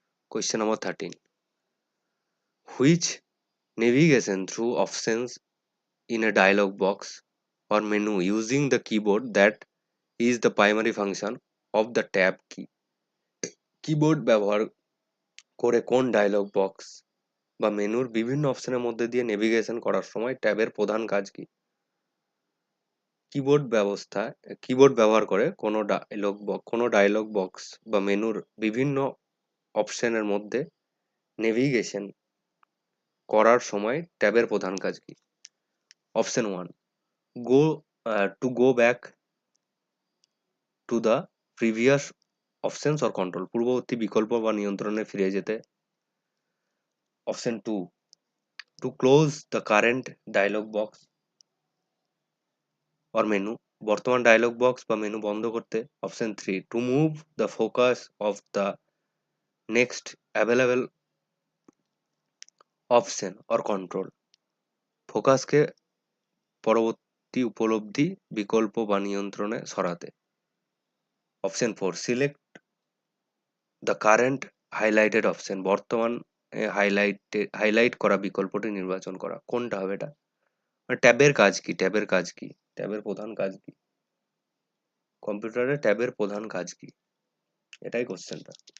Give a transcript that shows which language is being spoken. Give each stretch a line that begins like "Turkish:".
English: Question number 13, which navigation through options in a dialog box or menu using the keyboard that is the primary function of the tab key?
Bangla: Keyboard ব্যবহার করে কোন dialogue box বা মেনুর বিভিন্ন অপশনের মধ্যে দিয়ে নেভিগেশন করার সময় ট্যাবের প্রধান কাজ কি? কিবোর্ড ব্যবহার করে কোনো ডায়লগ বক্স বা মেনুর বিভিন্ন অপশনের মধ্যে নেভিগেশন করার সময় ট্যাবের প্রধান কাজ কি?
English: option 1, go to go back to the previous options or control,
Bangla: পূর্ববর্তী বিকল্প বা নিয়ন্ত্রণে ফিরে যেতে।
English: option 2, to close the current dialog box or menu,
Bangla: বর্তমান ডায়লগ বক্স বা মেনু বন্ধ করতে।
English: option 3, to move the focus of the next available option or control,
Bangla: ফোকাসকে পরবর্তী উপলব্ধি বিকল্প বা নিয়ন্ত্রণে সরাতে।
English: option 4, select the current highlighted option,
Bangla: বর্তমান হাইলাইট করা বিকল্পটি নির্বাচন করা। কোনটা হবে এটা? ট্যাবের কাজ কি? ট্যাবের প্রধান কাজ কি? কম্পিউটারে ট্যাবের প্রধান কাজ কি? এটাই কোশ্চেনটা।